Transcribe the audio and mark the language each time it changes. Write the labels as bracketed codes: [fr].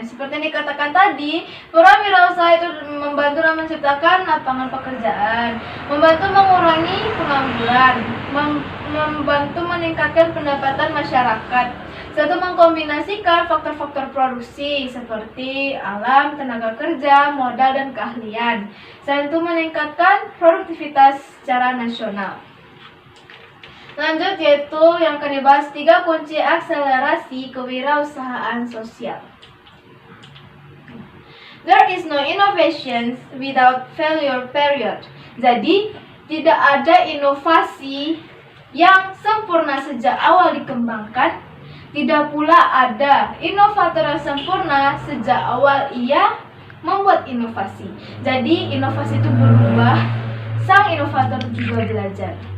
[id] Seperti yang dikatakan tadi, peran wirausaha itu membantu dalam menciptakan lapangan pekerjaan, membantu mengurangi pengangguran, membantu meningkatkan pendapatan masyarakat, serta mengkombinasikan faktor-faktor produksi seperti alam, tenaga kerja, modal, dan keahlian. Selain itu meningkatkan produktivitas secara nasional. Lanjut, yaitu yang akan dibahas 3 kunci akselerasi kewirausahaan sosial. [en] There is no innovation without failure period. [id] Jadi, tidak ada inovasi yang sempurna sejak awal dikembangkan. Tidak pula ada inovator yang sempurna sejak awal ia membuat inovasi. Jadi, inovasi itu berubah, sang inovator juga belajar.